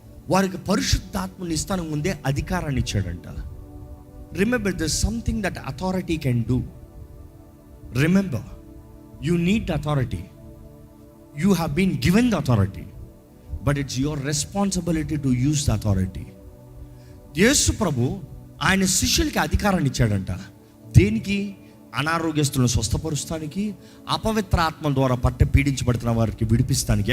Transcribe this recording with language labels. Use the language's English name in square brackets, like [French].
[Telugu] వారికి పరిశుద్ధాత్మని ఇస్తానికి ముందే అధికారాన్ని ఇచ్చాడంట. [English] Remember this something that authority can do. Remember, you need authority. You have been given the authority, but it's your responsibility to use the authority. [Telugu] యేసు ప్రభు ఆయన శిష్యులకి అధికారాన్ని ఇచ్చాడంట. దేనికి? అనారోగ్యస్తులను స్వస్థపరుస్తానికి, అపవిత్ర ఆత్మల ద్వారా పీడించబడుతున్న వారికి విడిపిస్తానికి.